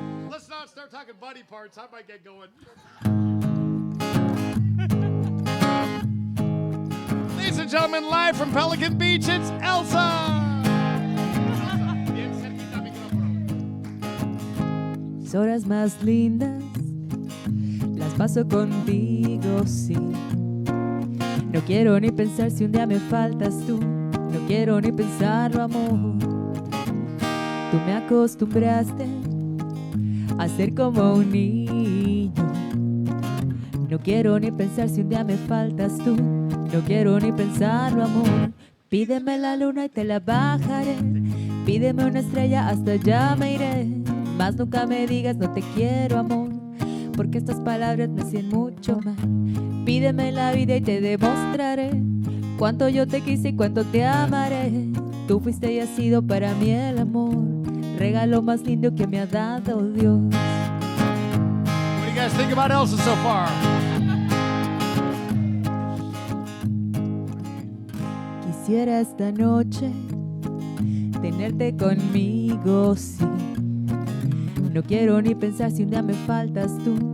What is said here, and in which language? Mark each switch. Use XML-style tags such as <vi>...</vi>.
<en>Let's not start talking body parts. I might get going. Ladies and gentlemen, live from Pelican Beach, it's Elsa.</en> <es>Las horas más lindas las paso contigo, sí. No quiero ni pensar si un día me faltas tú. No quiero ni pensarlo, amor. Tú me acostumbraste a ser como un niño. No quiero ni pensar si un día me faltas tú. No quiero ni pensarlo, amor. Pídeme la luna y te la bajaré. Pídeme una estrella, hasta allá me iré. Más nunca me digas no te quiero, amor, porque estas palabras me hacen mucho mal. Pídeme la vida y te demostraré cuánto yo te quise y cuánto te amaré. Tú fuiste y has sido para mí el amor, regalo más lindo que me ha dado Dios.</es> <en>What do you guys think about Elsa so far?</en> <es>Quisiera esta noche tenerte conmigo, sí. No quiero ni pensar si un día me faltas tú. No quiero ni pensarlo, amor. Tú me acostumbraste a ser como un niño. No quiero ni pensar si un día me faltas tú. No quiero ni pensarlo, amor. Pídeme la luna y te la bajaré. Pídeme una estrella, hasta allá me iré. Más nunca me digas no te quiero, amor, porque estas palabras me hacen mucho mal. Pídeme la vida y te demostraré cuánto yo te quise y cuánto te amaré. Tú fuiste y has sido para mí el amor, regalo más lindo que me ha dado Dios.</es>